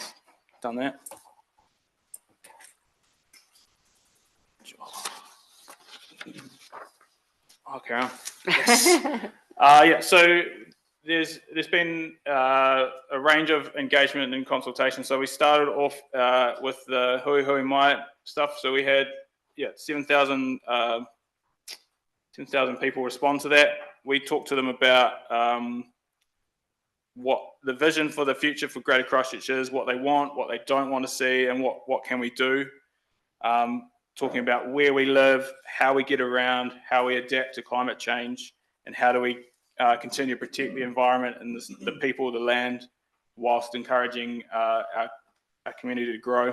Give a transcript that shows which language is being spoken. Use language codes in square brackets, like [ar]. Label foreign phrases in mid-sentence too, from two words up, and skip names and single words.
[en] Done that. Okay. Yes. Yeah. So there's been a range of engagement and consultation. So we started off with the hui hui mai stuff. So we had 7,000 people respond to that. We talked to them about what the vision for the future for Greater Christchurch is, what they want, what they don't want to see, and what can we do. Talking about where we live, how we get around, how we adapt to climate change, and how do we continue to protect the environment and the people, the land, whilst encouraging our community to grow.